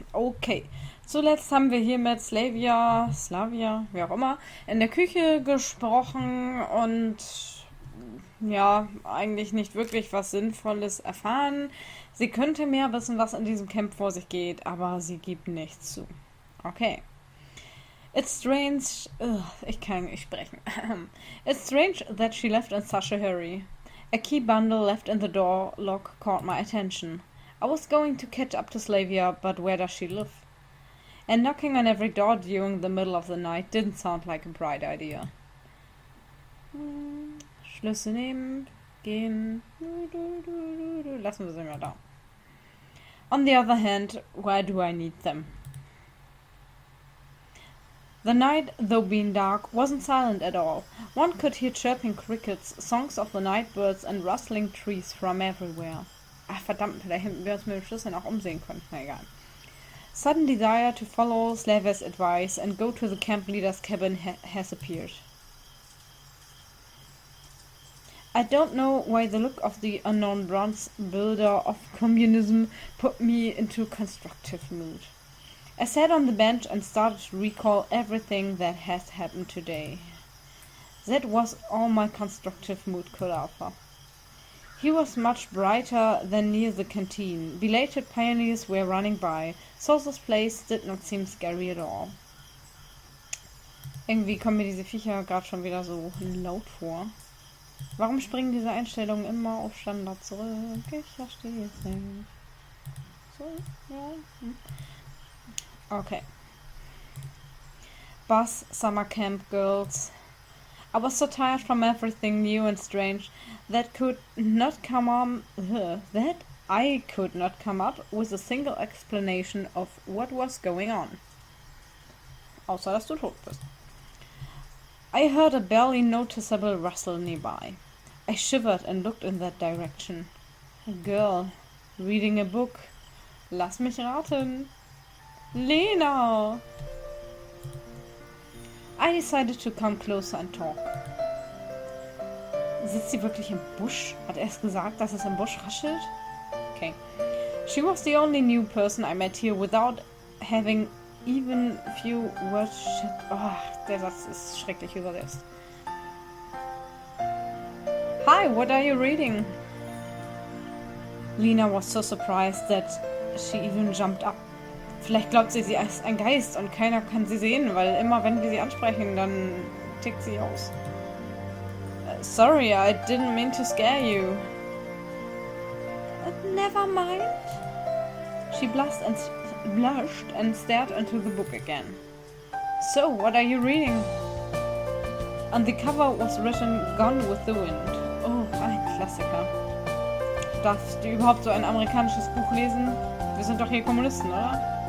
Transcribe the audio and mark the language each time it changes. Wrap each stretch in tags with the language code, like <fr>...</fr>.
<de>Okay, zuletzt haben wir hier mit Slavia, wie auch immer, in der Küche gesprochen und ja, eigentlich nicht wirklich was Sinnvolles erfahren. Sie könnte mehr wissen, was in diesem Camp vor sich geht, aber sie gibt nichts zu. Okay.</de> <en>It's strange.</en> <de>Ugh, ich kann nicht sprechen.</de> <en>It's strange that she left in such a hurry. A key bundle left in the door lock caught my attention. I was going to catch up to Slavia, but where does she live? And knocking on every door during the middle of the night didn't sound like a bright idea.</en> <de>Schlüssel nehmen, gehen. Lassen wir sie mal da.</de> <en>On the other hand, why do I need them? The night, though being dark, wasn't silent at all. One could hear chirping crickets, songs of the night birds and rustling trees from everywhere.</en> <de>Ach verdammt, da hätten wir uns mit dem Schlüssel auch umsehen können. Na egal.</de> <en>Sudden desire to follow Slaver's advice and go to the camp leader's cabin has appeared. I don't know why the look of the unknown bronze builder of communism put me into a constructive mood. I sat on the bench and started to recall everything that had happened today. That was all my constructive mood could offer. He was much brighter than near the canteen. Belated pioneers were running by, so this place did not seem scary at all.</en> <de>Irgendwie kommen mir diese Viecher gerade schon wieder so laut vor. Warum springen diese Einstellungen immer auf Standard zurück? Ich verstehe es nicht. So, ja. Okay.</de> <en>Bus, summer camp, girls. I was so tired from everything new and strange that I could not come up with a single explanation of what was going on.</en> <de>Außer dass du tot bist.</de> <en>I heard a barely noticeable rustle nearby. I shivered and looked in that direction. A girl, reading a book.</en> <de>Lass mich raten.</de> <en>Lena! I decided to come closer and talk.</en> <de>Sitzt sie wirklich im Busch? Hat er es gesagt, dass es im Busch raschelt?</de> <en>Okay. She was the only new person I met here without having even few words.</en> <de>Oh, der Satz ist schrecklich übersetzt.</de> <en>Hi, what are you reading? Lena was so surprised that she even jumped up.</en> <de>Vielleicht glaubt sie ist ein Geist und keiner kann sie sehen, weil immer wenn wir sie ansprechen, dann tickt sie aus.</de> <en>Sorry, I didn't mean to scare you. Never mind. She blushed and stared into the book again. So, what are you reading? On the cover was written Gone with the Wind.</en> <de>Oh, ein Klassiker. Darfst du überhaupt so ein amerikanisches Buch lesen? Wir sind doch hier Kommunisten, oder?</de>